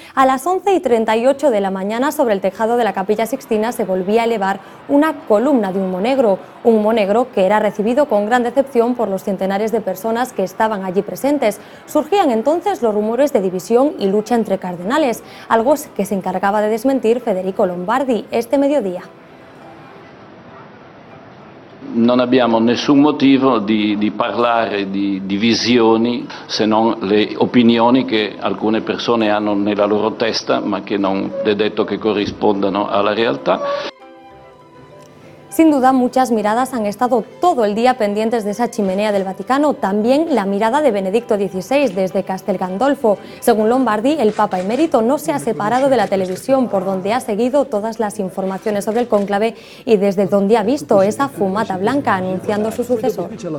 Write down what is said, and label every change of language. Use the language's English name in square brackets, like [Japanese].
[Spanish] A las 11:38 de la mañana sobre el tejado de la Capilla Sixtina se volvía a elevar una columna de humo negro que era recibido con gran decepción por los centenares de personas que estaban allí presentes. Surgían entonces los rumores de división y lucha entre cardenales, algo que se encargaba de desmentir Federico Lombardi este mediodía. [Italian] Non abbiamo nessun motivo di parlare di divisioni se non le opinioni che alcune persone hanno nella loro testa ma che non è detto che corrispondano alla realtà. [Spanish] Sin duda, muchas miradas han estado todo el día pendientes de esa chimenea del Vaticano, también la mirada de Benedicto XVI desde Castel Gandolfo. Según Lombardi, el Papa emérito no se ha separado de la televisión, por donde ha seguido todas las informaciones sobre el cónclave y desde donde ha visto esa fumata blanca anunciando su sucesor.